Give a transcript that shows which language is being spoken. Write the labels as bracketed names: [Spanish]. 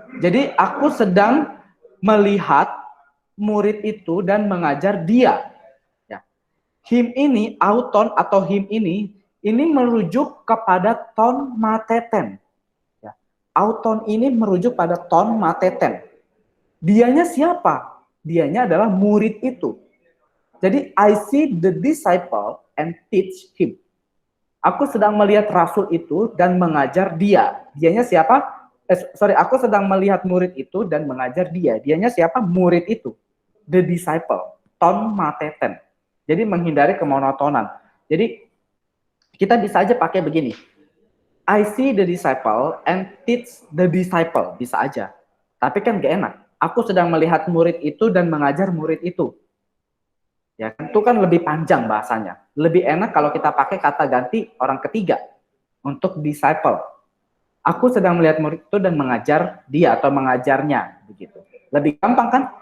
[Indonesian] Jadi aku sedang melihat murid itu dan mengajar dia. Ya. Him ini, auton atau him ini merujuk kepada ton mateten. Ya. Auton ini merujuk pada ton mateten. Dianya siapa? Dianya adalah murid itu. [English] Jadi, I see the disciple and teach him. [Indonesian] Aku sedang melihat rasul itu dan mengajar dia. Dianya siapa? Aku sedang melihat murid itu dan mengajar dia. Dianya siapa? Murid itu. [English] The disciple. [Indonesian] Ton mateten. Jadi menghindari kemonotonan. Jadi kita bisa aja pakai begini. [English] I see the disciple and teach the disciple. [Indonesian] Bisa aja. Tapi kan gak enak. Aku sedang melihat murid itu dan mengajar murid itu. Ya, itu kan lebih panjang bahasanya. Lebih enak kalau kita pakai kata ganti orang ketiga untuk disciple. Aku sedang melihat murid itu dan mengajar dia atau mengajarnya, begitu. Lebih gampang kan?